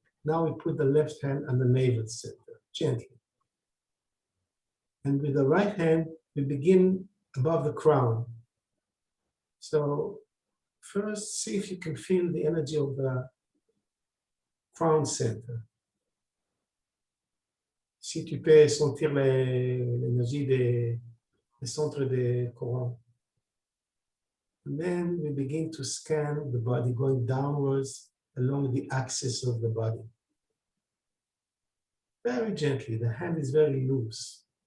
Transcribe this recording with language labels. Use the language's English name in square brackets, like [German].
[English] Now we put the left hand on the navel center, gently. And with the right hand, we begin above the crown. So first, see if you can feel the energy of the crown center. [French] Si tu peux sentir l'énergie des centres des corons. [English] And then we begin to scan the body going downwards along the axis of the body. Very gently, the hand is very loose.